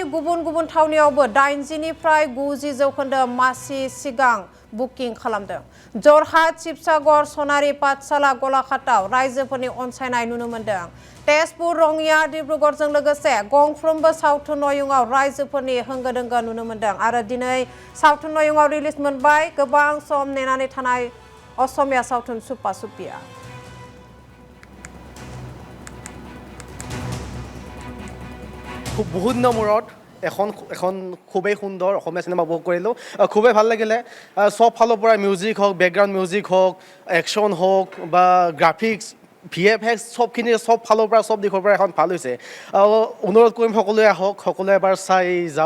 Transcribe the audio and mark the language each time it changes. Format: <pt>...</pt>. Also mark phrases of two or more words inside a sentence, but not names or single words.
<brx>गुबुन गुबुन थावनियावबो 80 निफ्राय 90% मासि सिगां बुकिं खालामदों जरहाट शिबसागर सनारि पाठशाला गलाघाटआव रायजोफोरनि अनसायनाय नुनो मोनदों तेजपुर रङिया डिब्रुगड़जों लोगोसे गंफ्रोमबो सावथुन नयंआव रायजोफोरनि होंगो दोंगो नुनो मोनदों आरो दिनै सावथुन नयंआव रिलिज मोनबाय गोबां सम नेनानै थानाय असमिया सावथुन सुपा सुपिया</brx> <as>বহুত দিনৰ মূৰত এখন খুবেই সুন্দৰ অসমীয়া চিনেমা উপভোগ কৰিলোঁ খুবেই ভাল লাগিলে সব ফালৰ পৰা মিউজিক হওক</as> <en>background music</en> <as>হওক একশ্যন হওক বা</as> <en>graphics VFX</en> <as>সবখিনি সব ফালৰ পৰা সব দিশৰ পৰা এখন ভাল হৈছে অনুৰোধ কৰিম সকলোৱে আহক সকলোৱে এবাৰ চাই যাওক</as>